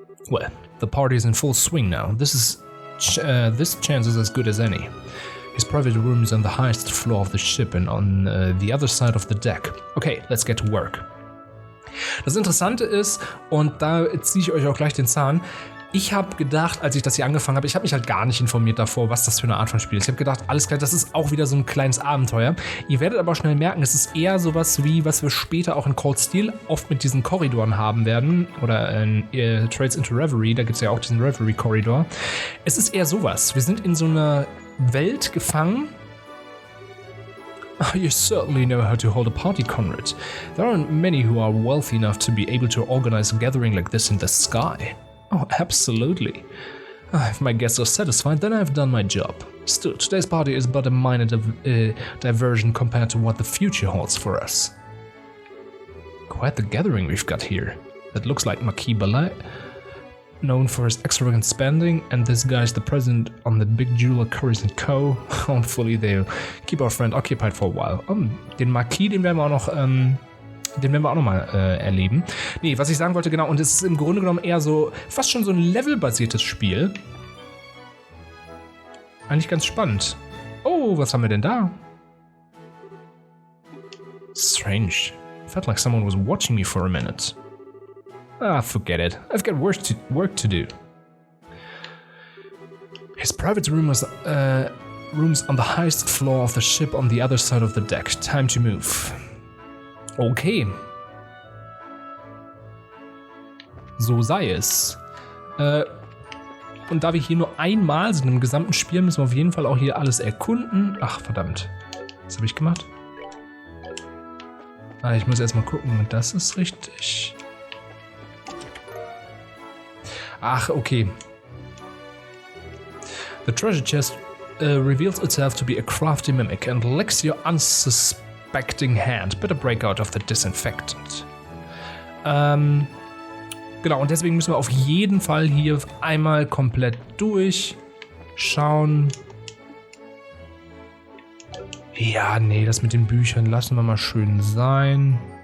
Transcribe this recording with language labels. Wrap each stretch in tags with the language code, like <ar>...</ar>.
<en>Well, the party's in full swing now. This chance is as good as any. His private room is on the highest floor of the ship and on the other side of the deck. Okay, let's get to work.</en> <de>Das Interessante ist, und da ziehe ich euch auch gleich den Zahn, ich habe gedacht, als ich das hier angefangen habe, ich habe mich halt gar nicht informiert davor, was das für eine Art von Spiel ist. Ich habe gedacht, alles klar, das ist auch wieder so ein kleines Abenteuer. Ihr werdet aber schnell merken, es ist eher sowas wie, was wir später auch in Cold Steel oft mit diesen Korridoren haben werden. Oder in Trails into Reverie, da gibt es ja auch diesen Reverie-Korridor. Es ist eher sowas. Wir sind in so einer Welt gefangen.</de> <en>You certainly know how to hold a party, Conrad. There aren't many who are wealthy enough to be able to organize a gathering like this in the sky. Oh, absolutely. If my guests are satisfied, then I've done my job. Still, today's party is but a minor diversion compared to what the future holds for us. Quite the gathering we've got here. That looks like Marquis Ballet, known for his extravagant spending, and this guy's the president on the big jeweler Currys & Co. Hopefully they'll keep our friend occupied for a while.</en> <de>Den Marquis, den werden wir auch noch mal erleben. Nee, was ich sagen wollte, genau, und es ist im Grunde genommen eher so, fast schon so ein levelbasiertes Spiel. Eigentlich ganz spannend. Oh, was haben wir denn da?</de> <en>Strange. Felt like someone was watching me for a minute. Ah, forget it. I've got work to do. His private room was rooms on the highest floor of the ship on the other side of the deck. Time to move. Okay.</en> <de>So sei es. Und da wir hier nur einmal sind im gesamten Spiel, müssen wir auf jeden Fall auch hier alles erkunden. Ach, verdammt. Was habe ich gemacht? Ah, ich muss erstmal gucken. Das ist richtig. Ach, okay.</de> <en>The treasure chest reveals itself to be a crafty mimic and licks your unsuspecting hand. Better break out of the disinfectant.</en> <de>Genau, und deswegen müssen wir auf jeden Fall hier einmal komplett durchschauen. Ja, nee, das mit den Büchern lassen wir mal schön sein.</de>